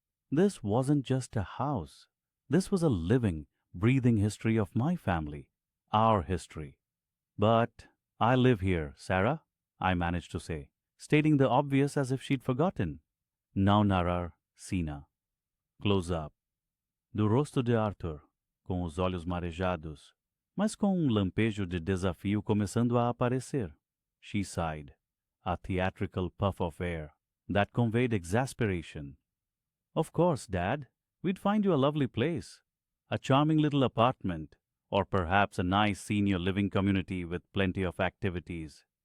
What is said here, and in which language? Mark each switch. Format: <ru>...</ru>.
<en>This wasn't just a house. This was a living, breathing history of my family, our history. But I live here, Sarah, I managed to say, stating the obvious as if she'd forgotten.</en> <pt>Now narrar, Sina. Close up. Do rosto de Arthur, com os olhos marejados, mas com lampejo de desafio começando a aparecer.</pt> <en>She sighed, a theatrical puff of air that conveyed exasperation. Of course, Dad, we'd find you a lovely place, a charming little apartment, or perhaps a nice senior living community with plenty of activities.</en>